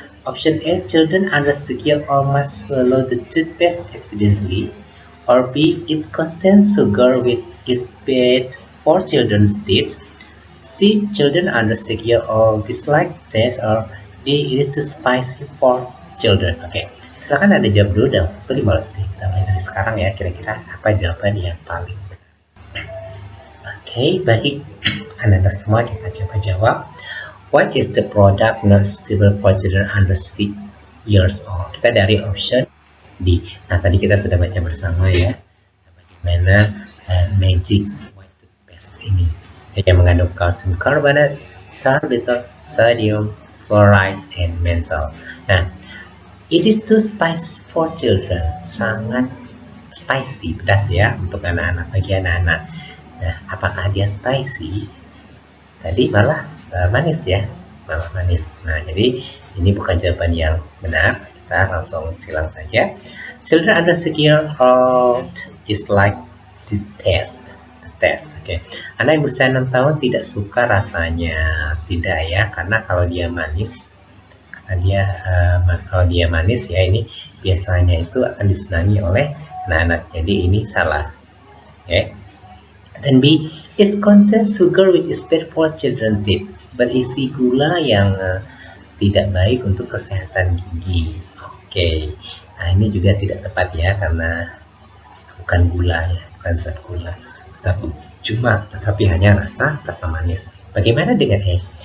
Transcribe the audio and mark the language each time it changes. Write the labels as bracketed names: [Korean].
[English] Option A, children under 6 years old must swallow the toothpaste accidentally. Or B, it contains sugar which is bad for children's teeth. C, children under 6 years old dislike the taste. Or D, it is too spicy for children. [Indonesian] Oke, silakan Anda jawab dulu dan pilih balas di kita mulai dari sekarang ya, kira-kira apa jawaban yang paling benar. Oke, baik, Anda semua kita coba jawab. [English] What is the product not suitable for children under 6 years old? [Indonesian] Kita dari option D. Nah, tadi kita sudah baca bersama ya, bagaimana Magic White Toothpaste ini yang mengandung calcium carbonate, sorbitol, sodium, fluoride, and menthol. [English] Nah, it is too spicy for children. [Indonesian] Sangat spicy, pedas ya untuk anak-anak, bagi anak-anak. Nah, apakah dia spicy? Tadi malah manis ya, malah manis. Nah, jadi ini bukan jawaban yang benar. Kita langsung silang saja. [English] Children under 6 years old dislike the taste. Oke. [Indonesian] Anak yang berusia 6 tahun tidak suka rasanya, tidak ya, karena kalau dia manis, kalau dia manis ya, ini biasanya itu akan disenangi oleh anak-anak. Jadi ini salah. Okay. [English] Dan B, is contain sugar which is bad for children teeth. [Indonesian] Berisi gula yang tidak baik untuk kesehatan gigi. Oke. Nah, ini juga tidak tepat ya, karena bukan gula ya, bukan zat gula. Tetapi hanya rasa manis. Bagaimana dengan A?